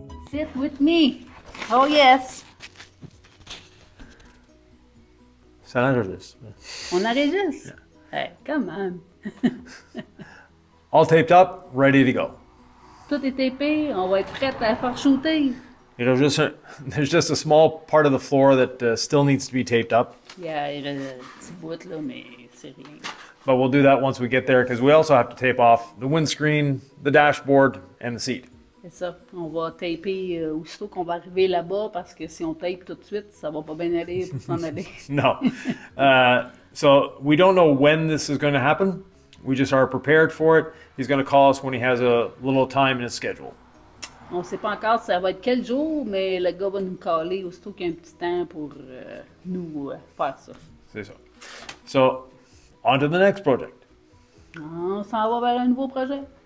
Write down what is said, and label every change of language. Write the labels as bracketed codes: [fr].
[en] Sit with me. Oh yes. [fr] Ça enregistre. On enregistre? [en] Hey, come on. All taped up, ready to go. [fr] Tout est tapé, on va être prêt à faire shooter. [en] There's just a small part of the floor that still needs to be taped up. [fr] Yeah, il reste un petit bout là, mais c'est rien. [en] But we'll do that once we get there because we also have to tape off the windscreen, the dashboard, and the seat. [fr] C'est ça. On va taper aussitôt qu'on va arriver là-bas parce que si on tape tout de suite, ça va pas bien aller pour s'en aller. [en] No. So we don't know when this is going to happen. We just are prepared for it. He's going to call us when he has a little time in his schedule. [fr] On sait pas encore ça va être quel jour, mais le gars va nous caler aussitôt qu'il y a un petit temps pour nous faire ça. C'est ça. [en] So, on to the next project. [fr] On s'en va vers un nouveau projet.